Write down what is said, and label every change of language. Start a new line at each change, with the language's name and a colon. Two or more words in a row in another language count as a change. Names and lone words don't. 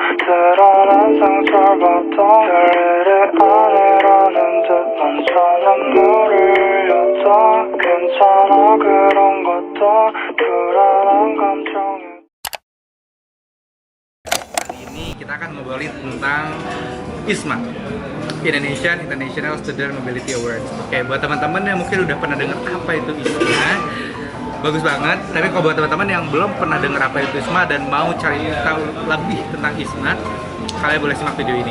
Korean: 드러난 상처받던 별일이 아니라는 듯 멈춰난 물을 흘렸다 괜찮아 그런 것도 불안한 감정이
Indonesian: Kali ini kita akan ngobrolin tentang ISMA, Indonesian International Student Mobility Awards. Oke, buat teman-teman yang mungkin udah pernah dengar apa itu ISMA, bagus banget. Tapi kalau buat teman-teman yang belum pernah dengar apa itu ISMA dan mau cari tahu lebih tentang ISMA, kalian boleh simak video ini.